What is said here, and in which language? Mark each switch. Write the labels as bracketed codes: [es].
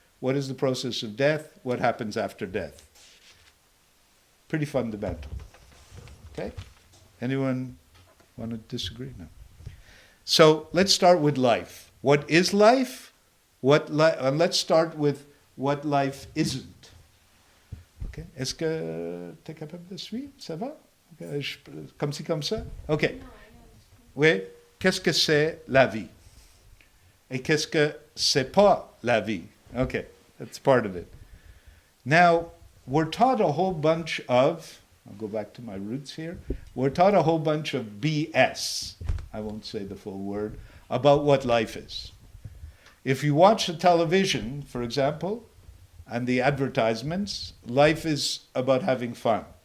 [en] What is the process of death? What happens after death? Pretty fundamental. Okay? Anyone want to disagree? No. So let's start with life. What is life? And let's start with what life isn't. Okay? [fr] Est-ce que tu es capable de suivre? Ça va? Comme ci, comme ça? Ok. Oui. Qu'est-ce que c'est la vie? Et qu'est-ce que c'est pas la vie? [en] Okay, that's part of it. Now, we're taught a whole bunch of, I'll go back to my roots here, we're taught a whole bunch of BS, I won't say the full word, about what life is. If you watch the television, for example, and the advertisements, life is about having fun.